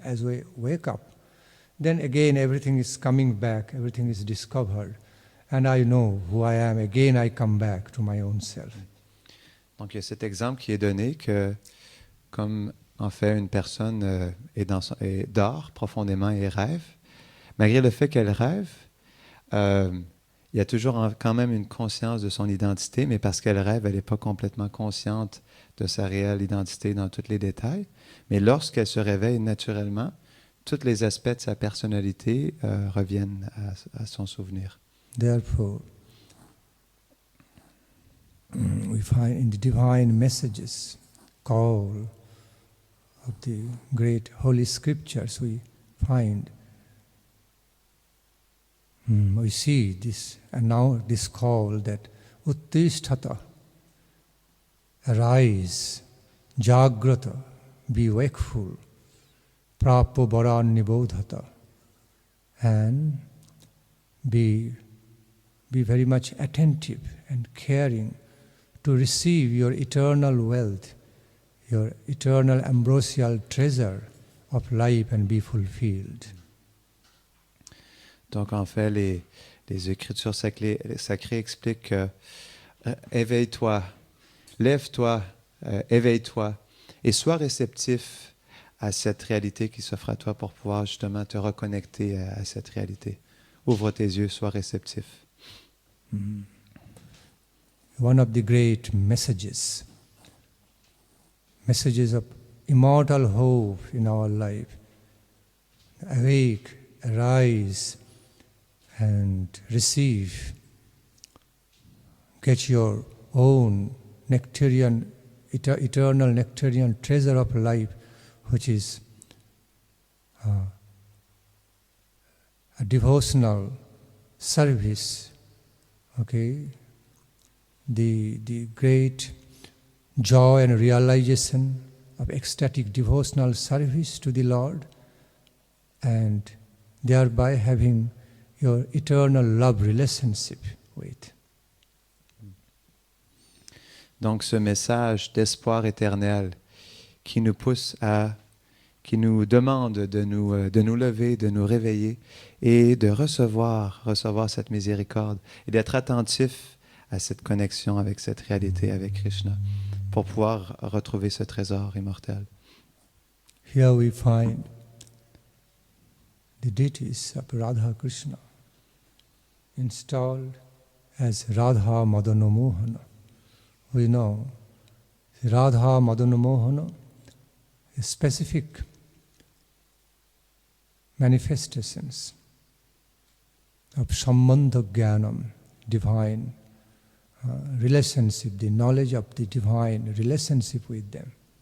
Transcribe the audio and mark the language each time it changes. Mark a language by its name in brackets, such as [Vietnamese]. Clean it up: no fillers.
[English] As I wake up, then again everything is coming back, everything is discovered, and I know who I am. Again I come back to my own self. [French] Donc il y a cet exemple qui est donné que comme en fait une personne dort profondément et rêve, malgré le fait qu'elle rêve, il y a toujours quand même une conscience de son identité, mais parce qu'elle rêve, elle n'est pas complètement consciente de sa réelle identité dans tous les détails. Mais lorsqu'elle se réveille naturellement, tous les aspects de sa personnalité reviennent à son souvenir. [English] Therefore, we find in the divine messages, call of the great holy scriptures, we find, we see this, and now this call that Uttisthata, arise, Jagrata, be wakeful, [Sanskrit] Prapo Varan Nibodhata, [English] and be very much attentive and caring to receive your eternal wealth, your eternal ambrosial treasure of life and be fulfilled. [French] Donc en fait, les Écritures sacrées expliquent que éveille-toi, lève-toi, éveille-toi et sois réceptif à cette réalité qui s'offre à toi pour pouvoir justement te reconnecter à cette réalité. Ouvre tes yeux, sois réceptif. [English] One of the great messages of immortal hope in our life. Awake, arise, and receive. Get your own nectarian, eternal nectarian treasure of life, which is a devotional service. Okay, the great joy and realization of ecstatic devotional service to the Lord, and thereby having your eternal love relationship with. [French] Donc ce message d'espoir éternel qui nous pousse qui nous demande de nous lever, de nous réveiller et de recevoir cette miséricorde et d'être attentif à cette connexion avec cette réalité, avec Krishna, pour pouvoir retrouver ce trésor immortel. [English] Here we find the deities of Radha Krishna installed as Radha Madana Mohana. We know Radha Madana Mohana is specific manifestations of Sambandha Jnanam, divine relationship, the knowledge of the divine relationship with them.